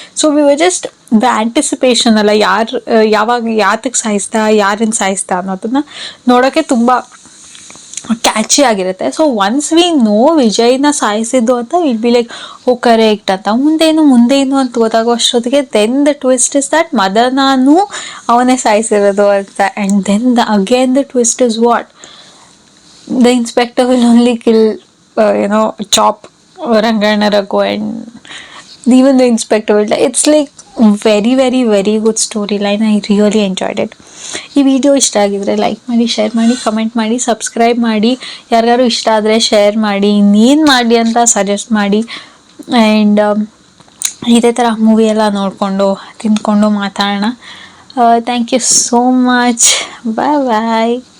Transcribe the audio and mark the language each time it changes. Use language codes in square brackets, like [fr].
[en] so we were just the anticipation [kn] ಅಲ್ಲ, ಯಾವಾಗ ಯಾತಕ್ಕೆ ಸಾಯಿಸ್ತಾ, ಯಾರನ್ನು ಸಾಯಿಸ್ತಾ ಅನ್ನೋದನ್ನ ನೋಡೋಕ್ಕೆ ತುಂಬ ಕ್ಯಾಚಿ ಆಗಿರುತ್ತೆ. [en] so once we know [kn] ವಿಜಯ್ನ ಸಾಯಿಸಿದ್ದು ಅಂತ [en] will be like oh correct [kn] ಅಂತ, ಮುಂದೇನು ಅಂತ ಗೊತ್ತಾಗೋ ಅಷ್ಟೊತ್ತಿಗೆ [en] then the twist is that [kn] ಮದನಾನು ಅವನೇ ಸಾಯಿಸಿರೋದು ಅಂತ. And then again the twist is what, [en] the inspector will only kill, chop Rangana Raghu, and even the inspector will die. It's like very very very good storyline. I really enjoyed it. [kn] ಈ video ಇಷ್ಟ ಆಗಿದ್ರೆ like ಮಾಡಿ, share ಮಾಡಿ, comment ಮಾಡಿ, subscribe ಮಾಡಿ. ಯಾರಿಗಾರು ಇಷ್ಟ ಆದರೆ ಶೇರ್ ಮಾಡಿ, ಇನ್ನೇನು ಮಾಡಿ ಅಂತ ಸಜೆಸ್ಟ್ ಮಾಡಿ. ಆ್ಯಂಡ್ ಇದೇ ಥರ ಮೂವಿ ಎಲ್ಲ ನೋಡಿಕೊಂಡು ತಿಂದ್ಕೊಂಡು ಮಾತಾಡೋಣ. [en] Thank you so much. Bye bye.